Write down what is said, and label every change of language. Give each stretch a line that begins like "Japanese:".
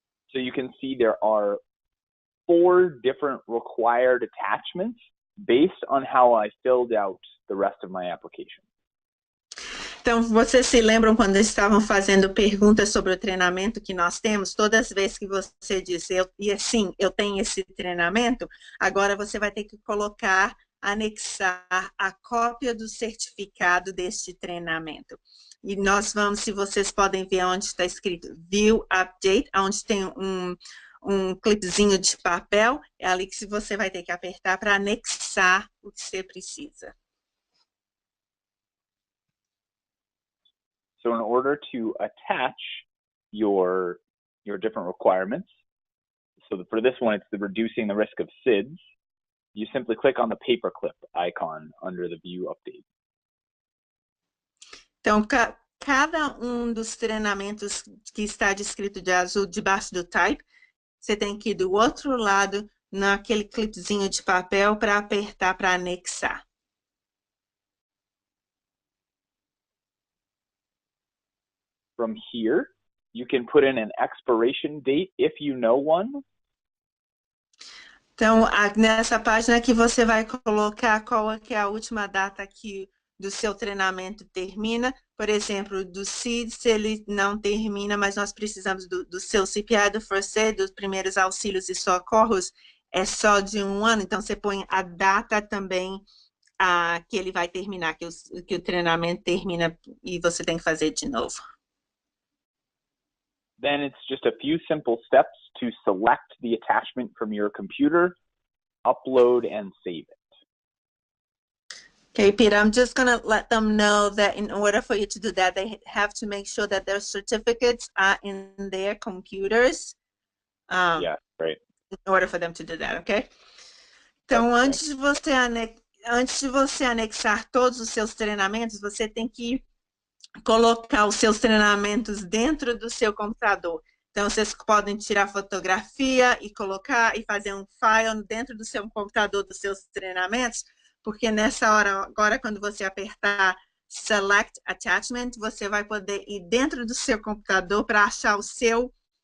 English: So you can see there are 4 different required attachments based on how I filled out the rest of my application.
Portuguese: Então, vocês se lembram quando estavam fazendo perguntas sobre o treinamento que nós temos? Todas as vezes que você diz, sim, eu tenho esse treinamento, agora você vai ter que colocar, anexar a cópia do certificado deste treinamento. E nós vamos, se vocês podem ver onde está escrito View Update, onde tem um clipezinho de papel, é ali que você vai ter que apertar para anexar o que você precisa.
English: So in order to attach your different requirements, so for this one, it's the reducing the risk of SIDS, you simply click on the paperclip icon under the View Update.
Portuguese: Então, cada um dos treinamentos que está descrito de azul debaixo do Type, você tem que ir do outro lado, naquele clipezinho de papel, para apertar para anexar.
English: From here, you can put in an expiration date if you know one.
Portuguese: Então, nessa página que você vai colocar qual é que é a última data que do seu treinamento termina. Por exemplo, do SIDS, ele não termina, mas nós precisamos do seu CPI, do First Aid, dos primeiros auxílios e socorros, é só de 1 ano. Então, você põe a data também que ele vai terminar, que o treinamento termina e você tem que fazer de novo.
English: Then it's just a few simple steps to select the attachment from your computer, upload and save it. Okay, Peter, I'm just going to let them know that in order for you to do that, they have to make sure that their certificates are in their computers. Yeah, right. In order for them to do that, okay?
Portuguese: Então, antes de você anexar todos os seus treinamentos, você tem que colocar os seus treinamentos dentro do seu computador. Então, vocês podem tirar fotografia e colocar e fazer um file dentro do seu computador dos seus treinamentos, porque nessa hora, agora, quando você apertar Select Attachment, você vai poder ir dentro do seu computador para achar o seu